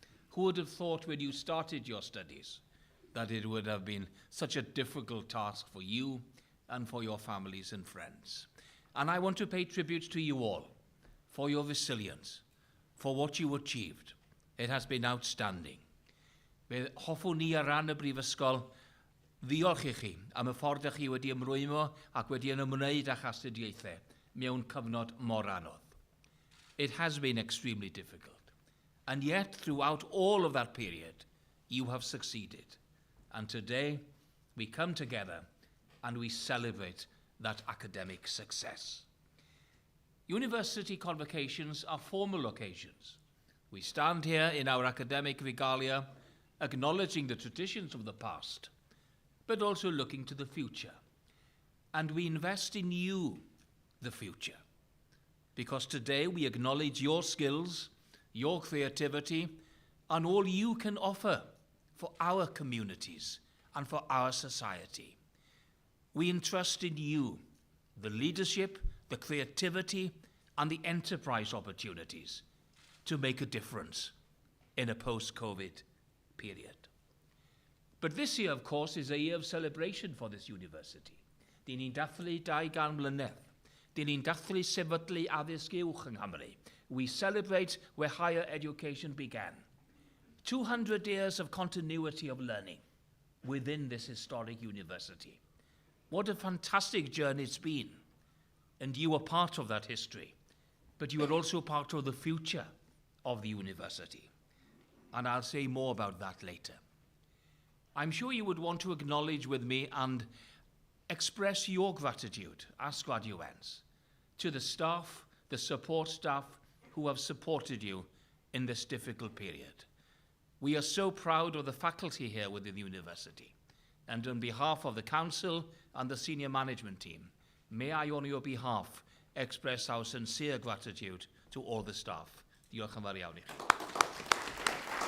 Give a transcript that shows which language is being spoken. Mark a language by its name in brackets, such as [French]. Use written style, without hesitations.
[English] Who would have thought when you started your studies that it would have been such a difficult task for you and for your families and friends? And I want to pay tribute to you all for your resilience, for what you achieved. It has been outstanding. [Welsh] Fe hoffwn ni ar ran y Brifysgol ddiolch i chi am y ffordd ych chi wedi ymrwymo ac wedi ymwneud â'ch astudiaethau mewn cyfnod mor anodd. [English] It has been extremely difficult, and yet throughout all of that period, you have succeeded. And today, we come together and we celebrate that academic success. University convocations are formal occasions. We stand here in our academic regalia, acknowledging the traditions of the past, but also looking to the future. And we invest in you, the future, because today we acknowledge your skills, your creativity, and all you can offer for our communities and for our society. We entrust in you the leadership, the creativity, and the enterprise opportunities to make a difference in a post-COVID period. But this year, of course, is a year of celebration for this university. [Welsh] Dyn ni'n dathlu 200 mlynedd. Dyn ni'n dathlu sefydlu addysg uwch yng Nghymru. [English] We celebrate where higher education began. 200 years of continuity of learning within this historic university. What a fantastic journey it's been. And you are part of that history. But you are also part of the future of the university. And I'll say more about that later. I'm sure you would want to acknowledge with me and express your gratitude as graduates to the staff, the support staff who have supported you in this difficult period. We are so proud of the faculty here within the university. And on behalf of the council and the senior management team, may I, on your behalf, express our sincere gratitude to all the staff. [Welsh] Diolch yn fawr iawn i chi.